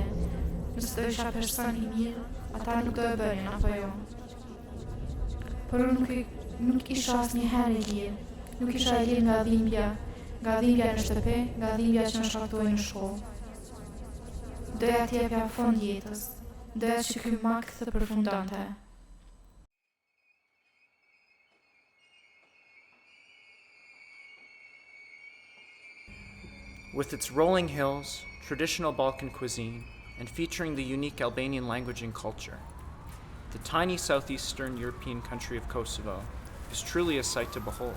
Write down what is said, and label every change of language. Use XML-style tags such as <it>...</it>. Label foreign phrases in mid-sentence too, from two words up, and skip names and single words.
<sq>Nëse do isha person i mirë, ata nuk do e bënin apo jo. Por unë nuk isha asnjëherë e lirë. Nuk isha e lirë nga dhimbja në shtëpi, nga dhimbja që më shkaktoi në shkollë. Doja të jepja fund jetës. Doja që ky makt të përfundonte.</sq> <en>With its rolling hills, traditional Balkan cuisine, and featuring the unique Albanian language and culture, the tiny southeastern European country of Kosovo is truly a sight to behold.</en>